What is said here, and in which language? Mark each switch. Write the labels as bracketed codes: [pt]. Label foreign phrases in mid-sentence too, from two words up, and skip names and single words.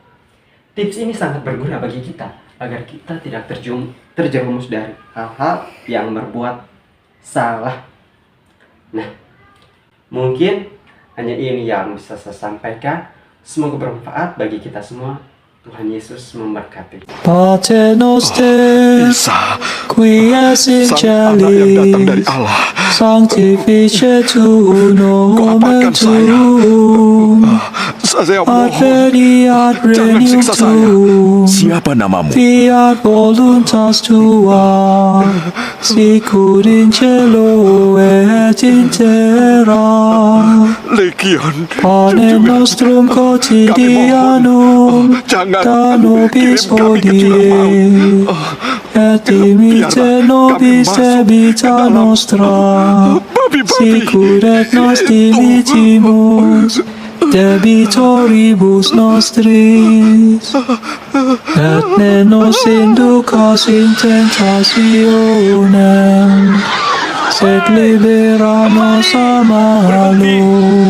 [id] Tips ini sangat berguna bagi kita agar kita tidak terjerumus dari hal-hal yang berbuat salah. Nah, mungkin hanya ini yang bisa saya sampaikan. Semoga bermanfaat bagi kita semua. Tuhan Yesus memberkati. [la] Pater noster, qui es in [id] Sang anak yang datang dari [la] celis, [id] Allah, [la] sanctificetur nomen [id] Kuafatkan saya. [la] tuum, [id] Saya mohon, [la] adveniat [id] jangan [la] regnum [id] siksa saya. [la] tuum, [id] Siapa namamu? [la] fiat voluntas tua, sicut in cielo et in terra. [id] Legion. [la] Panem [id] Jujur. [la] nostrum [id] Kami [la] quotidianum [id] mohon, jangan [la] da nobis [id] kirim kami ke jurang maut. [la] hodie, et dimitte [id] Biarlah [la] nobis [id] kami masuk [la] debita [id] ke dalam [la] nostra, [id] babi-babi. [la] sicur et nos dimittimus debitoribus nostris, et ne nos inducas in tentationem, sed libera nos a malo.